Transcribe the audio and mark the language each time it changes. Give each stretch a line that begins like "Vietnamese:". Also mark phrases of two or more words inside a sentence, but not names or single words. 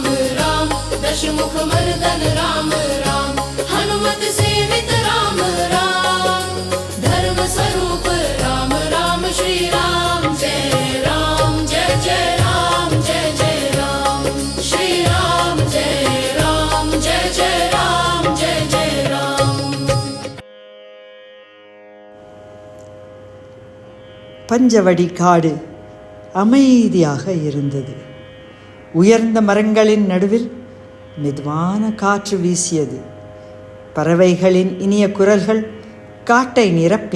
Sanskrit: राम, दशमुख मर्दन राम राम, हनुमत सेवित राम राम, धर्म स्वरूप राम राम, श्री राम जय राम, जय जय राम, जय जय राम, श्री राम जय राम, जय जय राम, जय जय राम.
Tamil: பஞ்சவடி காடு அமைதியாக இருந்தது. உயர்ந்த மரங்களின் நடுவில் மெதுவான காற்று வீசியது. பறவைகளின் இனிய குரல்கள் காட்டை நிரப்பின.